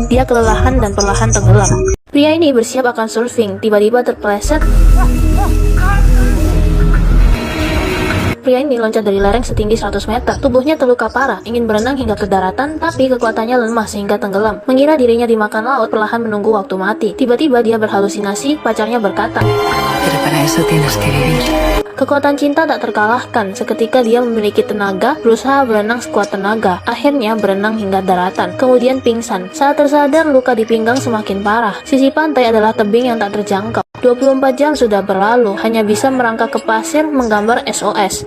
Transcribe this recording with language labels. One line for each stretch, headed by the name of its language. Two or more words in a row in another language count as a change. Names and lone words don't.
Indonesian: Dia kelelahan dan perlahan tenggelam. Pria ini bersiap akan surfing, tiba-tiba terpeleset. Pria ini loncat dari lereng setinggi 100 meter. Tubuhnya terluka parah, ingin berenang hingga ke daratan, tapi kekuatannya lemah sehingga tenggelam. Mengira dirinya dimakan laut, perlahan menunggu waktu mati. Tiba-tiba dia berhalusinasi, pacarnya berkata,
Spanish: Pero para eso tienes que vivir.
Indonesian: kekuatan cinta tak terkalahkan. Seketika dia memiliki tenaga, berusaha berenang sekuat tenaga. Akhirnya berenang hingga daratan, kemudian pingsan. Saat tersadar, luka di pinggang semakin parah. Sisi pantai adalah tebing yang tak terjangkau. 24 jam sudah berlalu, hanya bisa merangkak ke pasir menggambar SOS.